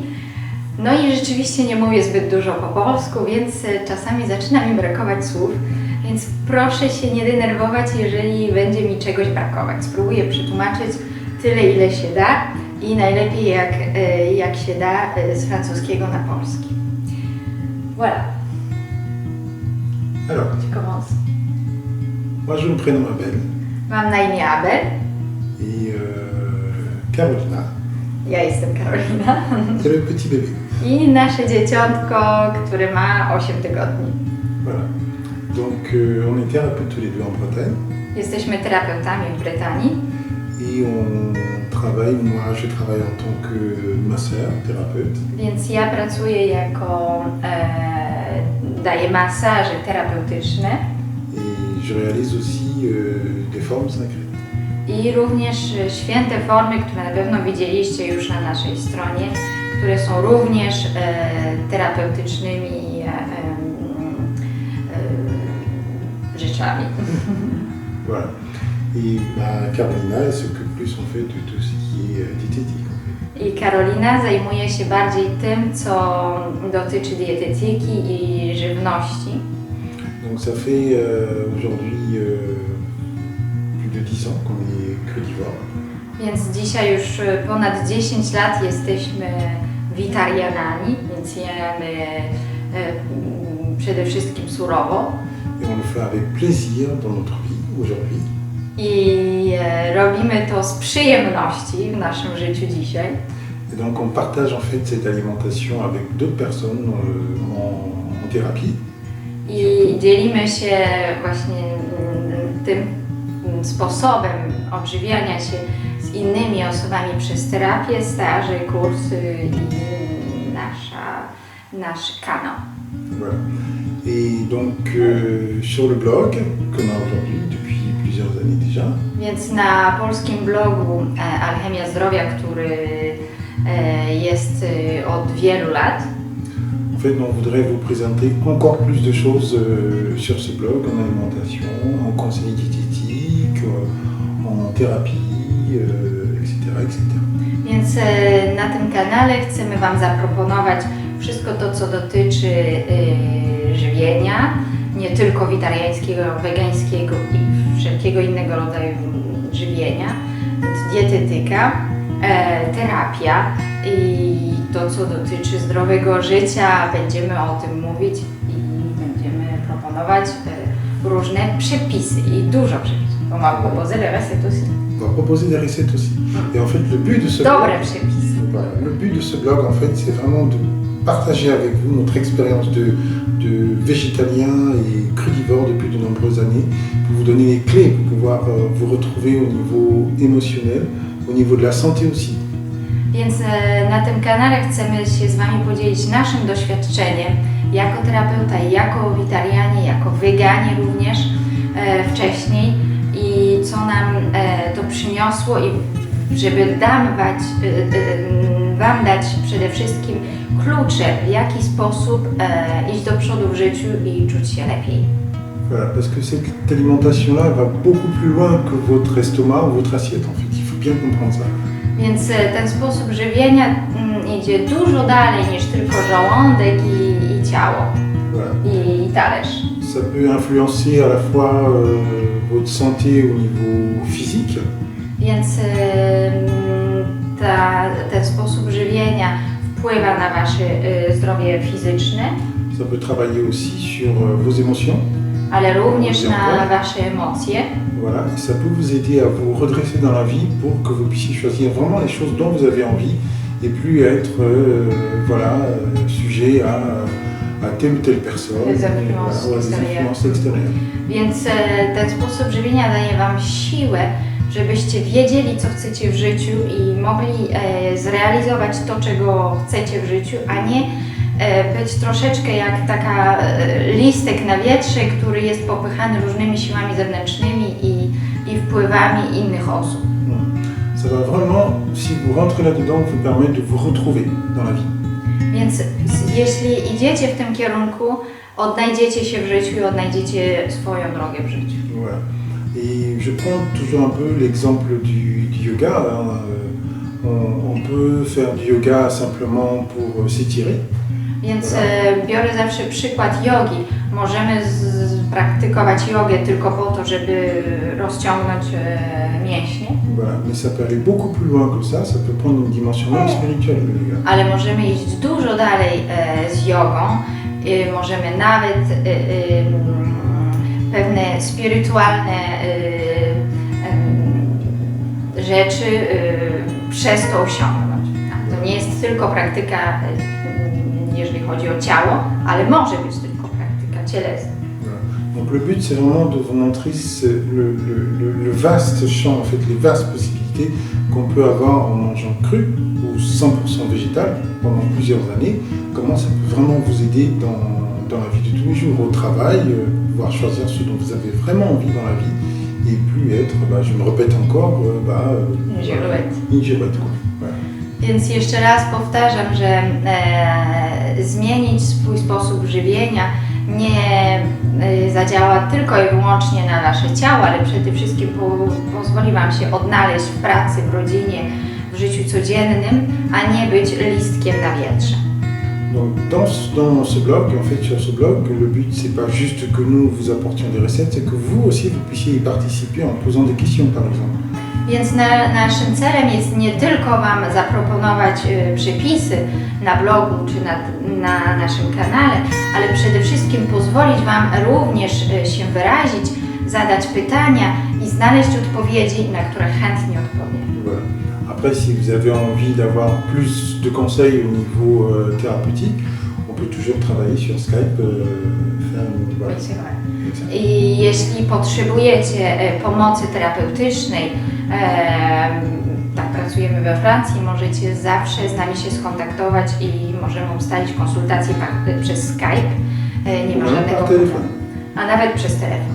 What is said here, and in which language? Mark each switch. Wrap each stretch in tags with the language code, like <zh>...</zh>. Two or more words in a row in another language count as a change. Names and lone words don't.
<pl>No i rzeczywiście nie mówię zbyt dużo po polsku, więc czasami zaczyna mi brakować słów. Więc proszę się nie denerwować, jeżeli będzie mi czegoś brakować. Spróbuję przetłumaczyć tyle, ile się da i najlepiej jak się da z francuskiego na polski.</pl> <fr>Voilà. Alors, Tu commences. moi je me prénomme Abel</fr> <pl>Mam na imię Abel.</pl> <fr>et Carolina,</fr> <pl>Ja jestem Karolina.</pl> <fr>c'est le petit bébé.</fr> <pl>I nasze dzieciątko, które ma 8 tygodni.</pl> <fr>Voilà. Donc on est thérapeutes tous les deux en Bretagne</fr> <pl>Jesteśmy terapeutami w Brytanii</pl> <fr>et on travaille, moi je travaille en tant que masseur, thérapeute</fr> <pl>więc ja pracuję jako daję masaże terapeutyczne</pl> <fr>et je réalise aussi des formes sacrées.</fr> <pl>i również święte formy, które na pewno widzieliście już na naszej stronie, które są również terapeutycznymi rzeczami.</pl> <fr>Voilà. Et Carolina, elle s'occupe plus en fait de tout ce qui est diététique.</fr> <pl>I Karolina zajmuje się bardziej tym, co dotyczy dietetyki i żywności.</pl> <fr>Donc ça fait aujourd'hui plus de 10 ans qu'on est crudivore.</fr> <pl>Więc dzisiaj już ponad 10 lat jesteśmy witarianami, więc jemy przede wszystkim surowo.</pl> <fr>Et on le fait avec plaisir dans notre vie aujourd'hui.</fr> <pl>I robimy to z przyjemności w naszym życiu dzisiaj.</pl> <fr>Et donc on partage en fait cette alimentation avec d'autres personnes en thérapie.</fr> <pl>I dzielimy się właśnie tym sposobem odżywiania się z innymi osobami przez terapię, staże, kursy i nasz kanał.</pl> <fr>Voilà. Et donc sur le blog qu'on a aujourd'hui depuis plusieurs années déjà,</fr> <pl>Więc na polskim blogu Alchemia Zdrowia, który jest od wielu lat,</pl> <fr>en fait on voudrait vous présenter encore plus de choses sur ce blog en alimentation, en conseils diététiques, en thérapie, etc., etc.</fr> <pl>więc na tym kanale chcemy Wam zaproponować wszystko to, co dotyczy żywienia, nie tylko witariańskiego, wegańskiego i wszelkiego innego rodzaju żywienia, dietetyka, terapia i to, co dotyczy zdrowego życia. Będziemy o tym mówić i będziemy proponować różne przepisy i dużo przepisów.</pl> <fr>On va proposer les recettes aussi. On va proposer des recettes aussi. Et en fait le but de ce blog,</fr> <pl>Dobre przepisy.</pl> <fr>voilà, le but de ce blog en fait c'est vraiment de partager avec vous notre expérience de végétalien et crudivore depuis de nombreuses années, pour vous donner les clés pour pouvoir vous retrouver au niveau émotionnel, au niveau de la santé aussi.</fr> <pl>Więc na tym kanale chcemy się z Wami podzielić naszym doświadczeniem jako terapeuta, jako witarianie, jako weganie również wcześniej i co nam to przyniosło i żeby Wam dać przede wszystkim klucze, w jaki sposób iść do przodu w życiu i czuć się lepiej.</pl> <fr>Voilà, parce que cette alimentation-là va beaucoup plus loin que votre estomac ou votre assiette en fait, il faut bien comprendre ça.</fr> <pl>Więc ten sposób żywienia idzie dużo dalej niż tylko żołądek i ciało</pl> <fr>Voilà.</fr> <pl>i talerz.</pl> <fr>Ça peut influencer à la fois votre santé au niveau physique,</fr> <pl>Więc ten sposób żywienia wpływa na Wasze zdrowie fizyczne,</pl> <fr>ça peut travailler aussi sur vos émotions,</fr> <pl>ale również na Wasze emocje.</pl> <fr>voilà, et ça peut vous aider à vous redresser dans la vie pour que vous puissiez choisir vraiment les choses dont vous avez envie et plus être sujet à telle ou telle personne, Des influences voilà, des influences extérieures.</fr> <pl>Więc ten sposób żywienia daje Wam siłę, żebyście wiedzieli, co chcecie w życiu i mogli zrealizować to, czego chcecie w życiu, a nie być troszeczkę jak taka listek na wietrze, który jest popychany różnymi siłami zewnętrznymi i wpływami innych osób.</pl> <fr>Ça va vraiment, si vous rentrez là-dedans, vous permettre de vous retrouver dans la vie.</fr> <pl>Więc jeśli idziecie w tym kierunku, odnajdziecie się w życiu i odnajdziecie swoją drogę w życiu.</pl> <fr>Voilà. Et je prends toujours un peu l'exemple du yoga. Hein. On peut faire du yoga simplement pour s'étirer.</fr> <pl>Więc biorę zawsze przykład jogi. Możemy praktykować jogę tylko po to, żeby rozciągnąć mięśnie.</pl> <fr>Voilà. Mais ça peut aller beaucoup plus loin que ça. Ça peut prendre une dimension même spirituelle, le yoga.</fr> <pl>Ale możemy iść dużo dalej z jogą. Możemy nawet pewne spirytualne rzeczy przez to osiągnąć. To nie jest tylko praktyka, jeżeli chodzi o ciało, ale może być tylko praktyka cielesna.</pl> <fr>Donc le but, c'est vraiment de vous montrer le vaste champ, en fait, les vastes possibilités qu'on peut avoir en mangeant cru ou 100% végétal pendant plusieurs années. Comment ça peut vraiment vous aider dans la vie de tous les jours, au travail, pouvoir choisir ce dont vous avez vraiment envie dans la vie et plus être, je me répète encore, une girouette. Voilà.</fr> <pl>Więc jeszcze raz powtarzam, że zmienić swój sposób żywienia nie zadziała tylko i wyłącznie na nasze ciało, ale przede wszystkim pozwoli Wam się odnaleźć w pracy, w rodzinie, w życiu codziennym, a nie być listkiem na wietrze.</pl> <fr>Donc dans ce blog, en fait sur ce blog, le but c'est pas juste que nous vous apportions des recettes, c'est que vous aussi vous puissiez y participer en posant des questions par exemple.</fr> <pl>Więc naszym celem jest nie tylko Wam zaproponować przepisy na blogu czy na naszym kanale, ale przede wszystkim pozwolić Wam również się wyrazić, zadać pytania i znaleźć odpowiedzi, na które chętnie odpowiem.</pl> <fr>Voilà. Après, si vous avez envie d'avoir plus de conseils au niveau thérapeutique, on peut toujours travailler sur Skype, faire une... Voilà.</fr> <pl>I jeśli potrzebujecie pomocy terapeutycznej, tak pracujemy we Francji, możecie zawsze z nami się skontaktować i możemy ustalić konsultację przez Skype. Nie ma żadnego problemu. A nawet przez telefon.</pl>